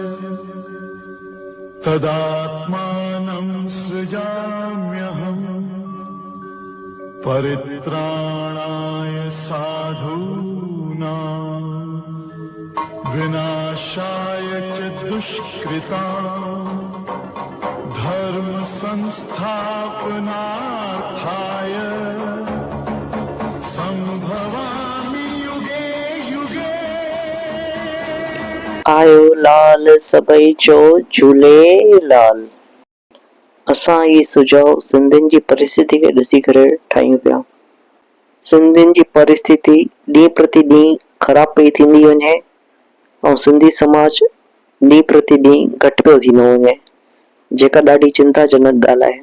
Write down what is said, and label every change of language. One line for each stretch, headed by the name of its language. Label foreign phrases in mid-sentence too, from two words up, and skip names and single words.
Sanskrit: तदात्मानं सृजाम्यहम् परित्राणाय साधूनां विनाशाय च दुष्कृतां धर्म संस्थापनार्थाय संभवामि युगे युगे।
Sindhi: आयो लाल सभई चो झूलेलाल। असां ही सुझाव सिंधियुनि जी परिस्थिति खे ॾिसी करे ठाहियूं पिया। सिंधियुनि जी परिस्थिति ॾींहुं प्रति ॾींहुं ख़राब पई थींदी वञे ऐं सिंधी समाज ॾींहुं प्रति ॾींहुं घटि पियो थींदो वञे, जेका ॾाढी चिंताजनक ॻाल्हि आहे।